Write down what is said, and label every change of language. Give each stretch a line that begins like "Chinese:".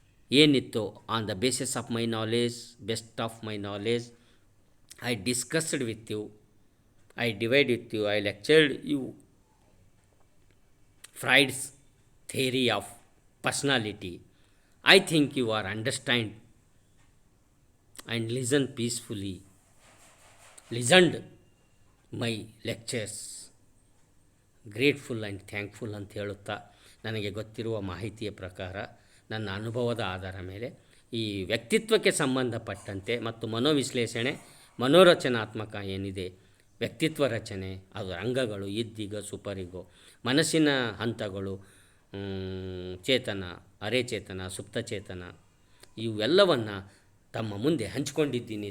Kannada: ಏನಿತ್ತು,
English: On the basis of my knowledge, best of my knowledge, I discussed with you, I divide with you, I lectured you Freud's theory of personality. I think you are understand and listen peacefully. Listened my lectures. Grateful and thankful
Kannada: ಅಂತ ಹೇಳುತ್ತಾ, ನನಗೆ ಗೊತ್ತಿರುವ ಮಾಹಿತಿಯ ಪ್ರಕಾರ ನನ್ನ ಅನುಭವದ ಆಧಾರ ಮೇಲೆ ಈ ವ್ಯಕ್ತಿತ್ವಕ್ಕೆ ಸಂಬಂಧಪಟ್ಟಂತೆ ಮತ್ತು ಮನೋವಿಶ್ಲೇಷಣೆ, ಮನೋರಚನಾತ್ಮಕ ಏನಿದೆ ವ್ಯಕ್ತಿತ್ವ ರಚನೆ, ಅದರ ಅಂಗಗಳು, ಇದ್ದೀಗ, ಸುಪರಿಗೋ, ಮನಸ್ಸಿನ ಹಂತಗಳು, ಚೇತನ, ಅರೆಚೇತನ, ಸುಪ್ತಚೇತನ, ಇವೆಲ್ಲವನ್ನು ತಮ್ಮ ಮುಂದೆ ಹಂಚಿಕೊಂಡಿದ್ದೀನಿ.